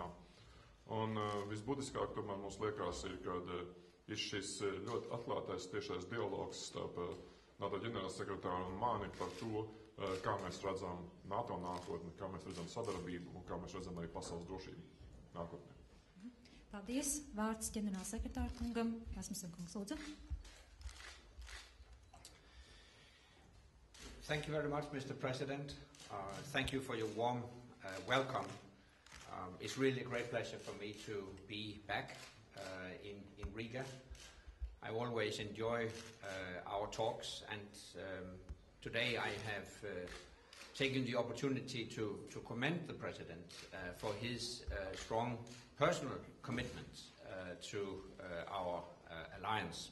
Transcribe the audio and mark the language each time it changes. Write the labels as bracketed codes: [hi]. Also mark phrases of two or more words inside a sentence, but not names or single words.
[lv] Un visbūtiskāk tomēr mums liekas ir, kad ir šis ļoti atklātais tiešais dialogs starp NATO ģenerālsekretāru un mani par to, kā mēs redzam NATO nākotni, kā mēs redzam sadarbību un kā mēs redzam arī pasaules drošību nākotnē. Paldies. Vārds ģenerālsekretāra kungam. Rasmussen kungs, lūdzu. [en] Thank you very much, Mr. President. Thank you for your warm welcome. It's really a great pleasure for me to be back in Riga. I always enjoy our talks, and today I have taken the opportunity to commend the President for his strong personal commitment to our alliance.